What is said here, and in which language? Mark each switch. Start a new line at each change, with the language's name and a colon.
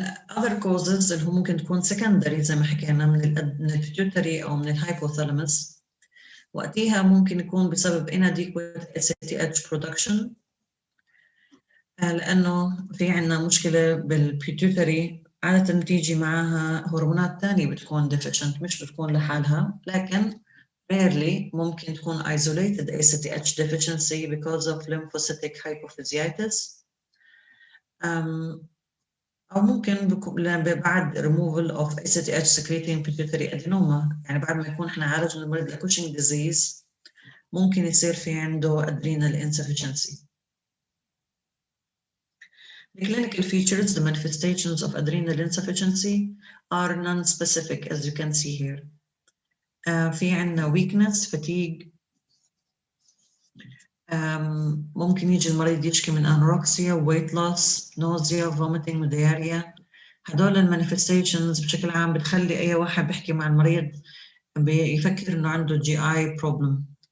English: other causes
Arabic: اللي هو ممكن تكون secondary زي ما حكينا من البيتيوتري أو من الهايبوثالاموس، وقتها ممكن يكون بسبب
English: inadequate ACTH production،
Arabic: لأنه في عنا مشكلة بالبيتيوتري عادة بتيجي معها هرمونات تانية بتكون deficient مش بتكون لحالها، لكن rarely ممكن تكون
English: isolated ACTH deficiency because of lymphocytic hypophysitis.
Arabic: أو ممكن بعد
English: removal of ACTH secreting pituitary adenoma،
Arabic: يعني بعد ما يكون احنا عالجنا المريض لكوشينج disease ممكن يصير في عنده adrenal insufficiency.
English: The clinical features, the manifestations of adrenal insufficiency are non-specific as you can see here.
Arabic: في عنا
English: weakness, fatigue,
Arabic: ممكن يجي المريض يشكي من
English: anorexia, weight loss, nausea, vomiting, diarrhea.
Arabic: هدول المانيفستيشنز بشكل عام بتخلي أي واحد بيحكي مع المريض بيفكر إنه عنده GI problem.